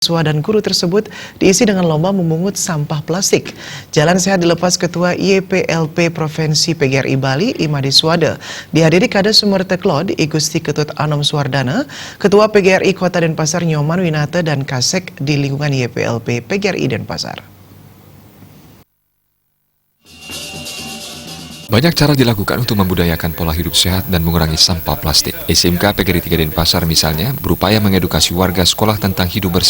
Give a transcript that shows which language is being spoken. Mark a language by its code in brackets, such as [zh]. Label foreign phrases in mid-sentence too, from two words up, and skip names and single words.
[id] Siswa dan guru tersebut diisi dengan lomba memungut sampah plastik. Jalan sehat dilepas Ketua YPLP Provinsi PGRI Bali, Imade Suwada. Dihadiri Kades Sumerteklod, I Gusti Ketut Anom Suwardana, Ketua PGRI Kota Denpasar Nyoman Winata dan Kasek di lingkungan YPLP PGRI Denpasar. Banyak cara dilakukan untuk membudayakan pola hidup sehat dan mengurangi sampah plastik. SMK PGRI 3 Denpasar misalnya berupaya mengedukasi warga sekolah tentang hidup bersih.